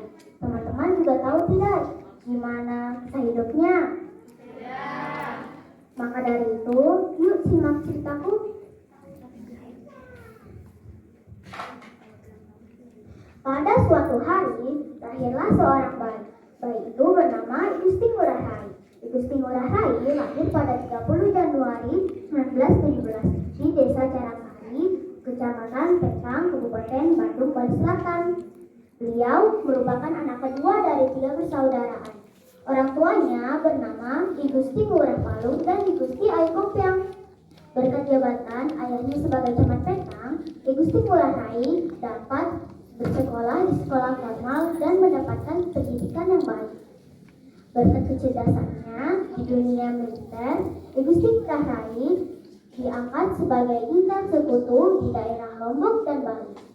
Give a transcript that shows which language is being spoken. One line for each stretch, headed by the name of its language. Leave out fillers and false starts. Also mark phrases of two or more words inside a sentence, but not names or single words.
Indonesian: Teman-teman juga tahu tidak gimana kisah hidupnya? Tidak. Maka dari itu, yuk simak ceritaku. Pada suatu hari, lahirlah seorang bayi. Bayi itu bernama Gusti Ngurah Rai. Gusti Ngurah Rai lahir pada 30 Januari 1917 di Desa Carangkari, Kecamatan Pekang, Kabupaten Bandung, Bali Selatan. Beliau merupakan anak kedua dari 3 persaudaraan. Orang tuanya bernama I Gusti Ngurah Palung dan I Gusti Ayu Kompiang. Berkat jabatan ayahnya sebagai camat Pekang, I Gusti Ngurah Rai dapat bersekolah di sekolah formal dan mendapatkan pendidikan yang baik. Berkat kecerdasannya di dunia militer, I Gusti Ngurah Rai diangkat sebagai intan sekutu di daerah Lombok dan Bali.